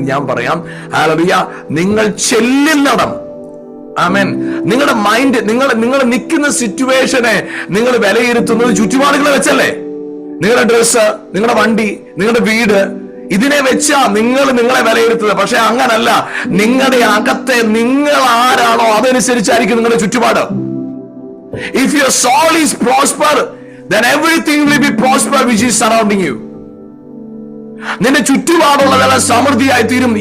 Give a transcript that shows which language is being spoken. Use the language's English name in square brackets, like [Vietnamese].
[Malayalam] ഞാൻ പറയാം, ഹല്ലേലൂയ, നിങ്ങൾ ചെല്ലുന്നിടം, ആമേൻ, നിങ്ങളുടെ മൈൻഡ്, നിങ്ങൾ നിൽക്കുന്ന സിറ്റുവേഷനെ നിങ്ങൾ വിലയിരുത്തുന്നത് ചുറ്റുപാടുകളെ വെച്ചല്ലേ? നിങ്ങളുടെ ഡ്രസ്സ്, നിങ്ങളുടെ വണ്ടി, നിങ്ങളുടെ വീട്, ഇതിനെ വെച്ചാ നിങ്ങളെ വിലയിരുത്തുന്നത്. പക്ഷെ അങ്ങനല്ല. നിങ്ങളുടെ അകത്തെ നിങ്ങൾ ആരാണോ അതനുസരിച്ചായിരിക്കും നിങ്ങളുടെ ചുറ്റുപാട്. [English] If your soul is prosper, then everything will be prosper which is surrounding you. [Malayalam] നിന്റെ ചുറ്റുപാടുള്ളതെല്ലാം സമൃദ്ധിയായി തീരും.